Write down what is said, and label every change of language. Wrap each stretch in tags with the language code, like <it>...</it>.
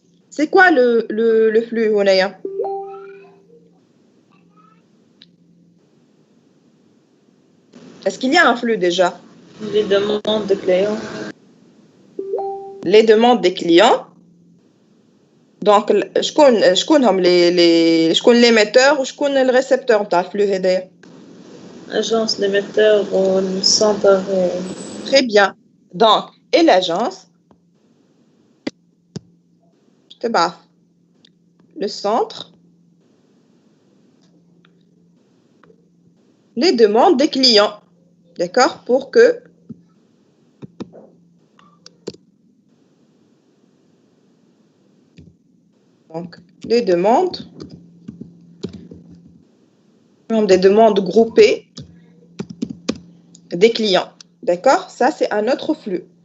<fr>C'est quoi le flux, Hounaya? Est-ce qu'il y a un flux déjà? Les demandes de clients. Les demandes des clients.</fr> <ar>Donc, شكون هم شكون l'émetteur وشكون le récepteur نتاع الفلو هذايا؟</ar> <fr>Agence, l'émetteur ou le centre. Très bien. Donc, et l'agence</fr> <ar>تبعث</ar> <fr>le centre les demandes des clients, d'accord, pour que donc les demandes, des demandes groupées des clients, d'accord, ça c'est un autre flux.</fr>